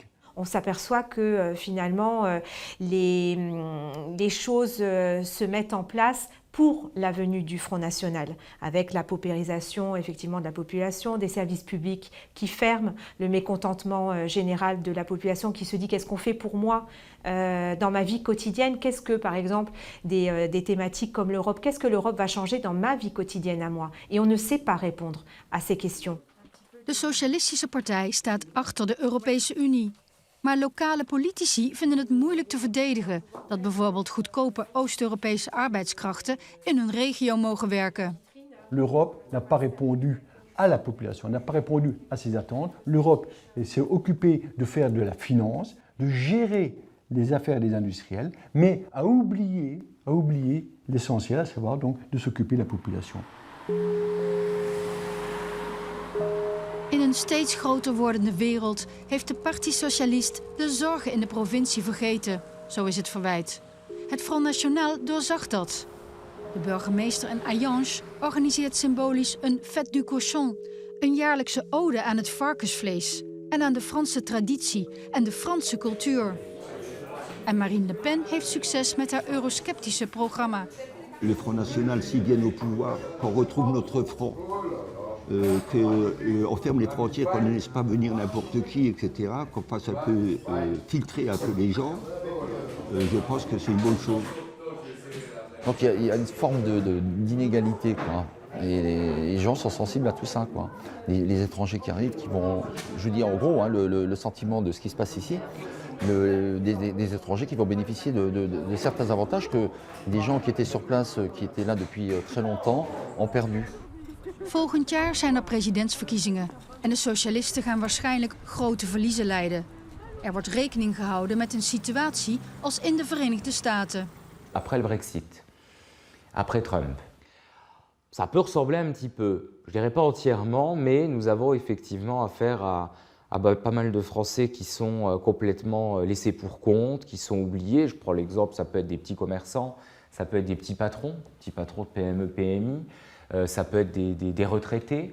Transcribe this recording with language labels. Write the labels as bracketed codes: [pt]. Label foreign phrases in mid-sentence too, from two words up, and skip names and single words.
[fr] On s'aperçoit que finalement les choses se mettent en place pour la venue du Front National, avec la paupérisation effectivement de la population, des services publics qui ferment, le mécontentement général de la population qui se dit qu'est-ce qu'on fait pour moi dans ma vie quotidienne, qu'est-ce que par exemple des thématiques comme l'Europe, qu'est-ce que l'Europe va changer dans ma vie quotidienne à moi? Et on ne sait pas répondre à ces questions. [nl] De Socialistische Partij staat achter de Europese Unie. Maar lokale politici vinden het moeilijk te verdedigen dat bijvoorbeeld goedkope Oost-Europese arbeidskrachten in hun regio mogen werken. [fr] L'Europe n'a pas répondu à la population, n'a pas répondu à ses attentes. L'Europe s'est occupée de faire de la finance, de gérer les affaires des industriels, mais a oublié l'essentiel, à savoir donc de s'occuper de la population. [nl] In een steeds groter wordende wereld heeft de Parti Socialiste de zorgen in de provincie vergeten, zo is het verwijt. Het Front National doorzag dat. De burgemeester in Hayange organiseert symbolisch een Fête du Cochon, een jaarlijkse ode aan het varkensvlees en aan de Franse traditie en de Franse cultuur. En Marine Le Pen heeft succes met haar eurosceptische programma. [fr] Le Front National, s'ils viennent au pouvoir, qu'on retrouve notre front, qu'on ferme les frontières, qu'on ne laisse pas venir n'importe qui, etc., qu'on fasse un peu filtrer un peu les gens, je pense que c'est une bonne chose. Donc il y a une forme d'inégalité, quoi. Et les gens sont sensibles à tout ça, quoi. Les étrangers qui arrivent, qui vont, je dis en gros, hein, le sentiment de ce qui se passe ici, des étrangers qui vont bénéficier de certains avantages que des gens qui étaient sur place, qui étaient là depuis très longtemps, ont perdu. [nl] Volgend jaar zijn er presidentsverkiezingen en de socialisten gaan waarschijnlijk grote verliezen lijden. Er wordt rekening gehouden met een situatie als in de Verenigde Staten. [fr] Après le Brexit, après Trump, ça peut ressembler un petit peu, je dirais pas entièrement, mais nous avons effectivement affaire à pas mal de Français qui sont complètement laissés pour compte, qui sont oubliés. Je prends l'exemple, ça peut être des petits commerçants, ça peut être des petits patrons de PME, PMI, ça peut être des retraités.